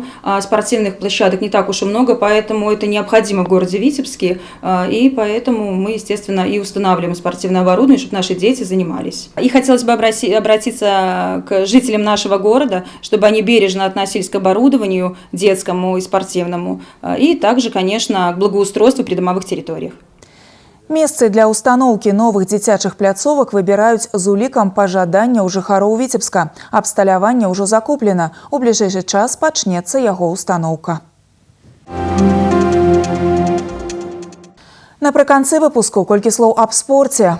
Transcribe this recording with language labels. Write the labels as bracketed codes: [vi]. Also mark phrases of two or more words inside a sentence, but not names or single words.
[ru] Спортивных площадок не так уж и много, поэтому это необходимо в городе Витебске, и поэтому мы, естественно, и устанавливаем спортивное оборудование, чтобы наши дети занимались. И хотелось бы обратиться к жителям нашего города, чтобы они бережно относились к оборудованию, детскому и спортивному, и также, конечно, к благоустройству придомовых территориях. [be] Месцы для установки новых дзіцячых пляцовак выбираюць з улікам пажадання ў жыхароў Віцебска. Абсталяванне ўжо закуплена. У бліжэйшы час пачнецца яго установка. Напрыканцы выпуску колькі слоў аб спорце.